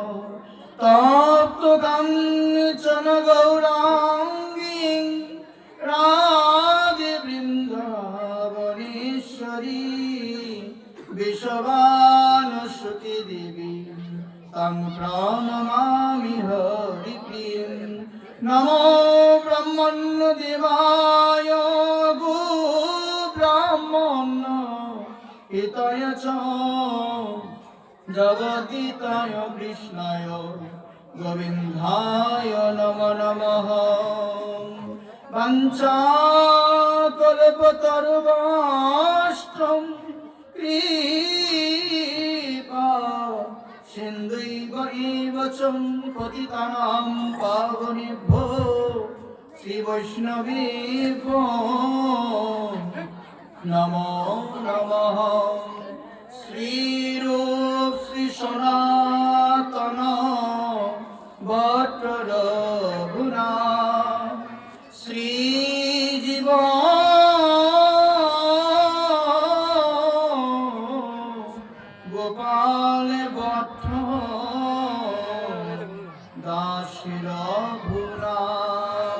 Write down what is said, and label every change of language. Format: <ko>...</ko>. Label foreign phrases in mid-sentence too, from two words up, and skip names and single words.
<sa>तप्तकाञ्चन गौराङ्गी राधे वृन्दावनेश्वरी विश्ववानुसुते देवी तं प्रणमामि हरिप्रियं। नमो ब्रह्मण्यदेवाय गो ब्राह्मण हिताय च জগদিতায় কৃষ্ণায় গোবিন্দায় নমো নমঃ। বাঞ্ছাকল্পতরুশ্চম কৃপা সিন্ধুৈব এব চ পতিতানাং পাবনেভ্যো শ্রী বৈষ্ণবেভ্যো নমো নমঃ। শ্রীরূপ শ্রী সনাতন বট রঘুনাথ শ্রীজীব গোপাল বট দাস রঘুনাথ।</sa>